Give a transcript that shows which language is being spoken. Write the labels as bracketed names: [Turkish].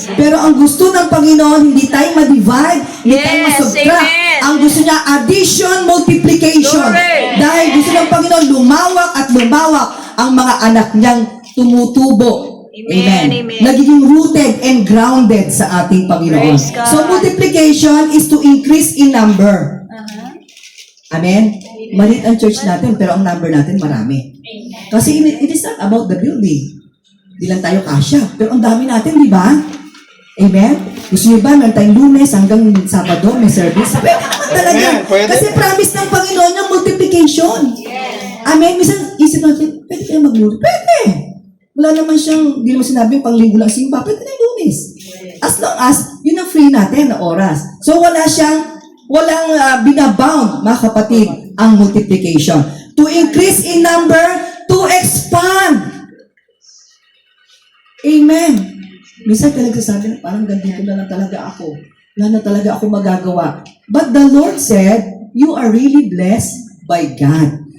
[Filipino] Pero ang gusto ng Panginoon, hindi tayo ma-divide, hindi tayo [English] Yes, [Filipino] ma-subtract. [English] amen. [Filipino] Ang gusto niya, addition, multiplication. [English] Glory. [Filipino] Dahil gusto ng Panginoon, lumawak at lumawak ang mga anak niyang tumutubo. [English] Amen, amen. [Filipino] Nagiging [English] rooted and grounded [Filipino] sa ating Panginoon. [English] Praise God. So multiplication is to increase in number. Amen? [Filipino] Maliit ang church natin, pero ang number natin marami. [English] Kasi it is not about the building. [Filipino] Di lang tayo kasya. Pero ang dami natin, di ba? Amen? Gusto niyo ba, meron tayong Lunes hanggang Sabado, may service? Pwede naman talaga. Amen, pwede. Kasi promise ng Panginoon yung multiplication. Amen? Minsan, isip natin, pwede kayo mag-Lunes? Pwede. Wala naman siyang, di naman sinabing panglinggo lang simba, pwede na yung Lunes. As long as, yun ang free natin na oras. So walang binabound, mga kapatid, ang multiplication. [English] To increase in number, to expand. [Filipino] Amen. Minsan talaga sabi, parang ganito na lang talaga ako. Wala na talaga ako magagawa. [English] But the Lord said, you are really blessed by God.